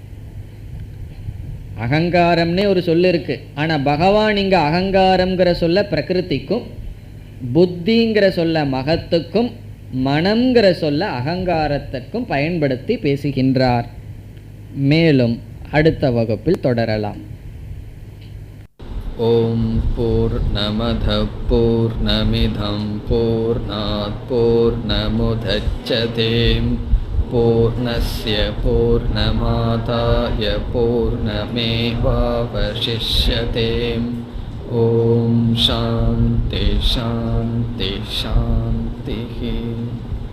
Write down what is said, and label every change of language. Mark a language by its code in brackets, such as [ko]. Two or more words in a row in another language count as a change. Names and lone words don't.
[ta] அகங்காரம்னே ஒரு சொல் இருக்கு, ஆனால் பகவான் இங்கே அகங்காரம்ங்கிற சொல்ல பிரகிருதிக்கும், புத்திங்கிற சொல்ல மகத்துக்கும், மனம்ங்கிற சொல்ல அகங்காரத்திற்கும் பயன்படுத்தி பேசுகின்றார். மேலும் அடுத்த வகுப்பில் தொடரலாம். [sa] ओम् पूर्णमद पूर्णमिदं पूर्णात् पूर्णमुदच्यते पूर्णस्य पूर्णमादाय पूर्णमेवावशिष्यते. ओम् शान्ति शान्ति शान्ति.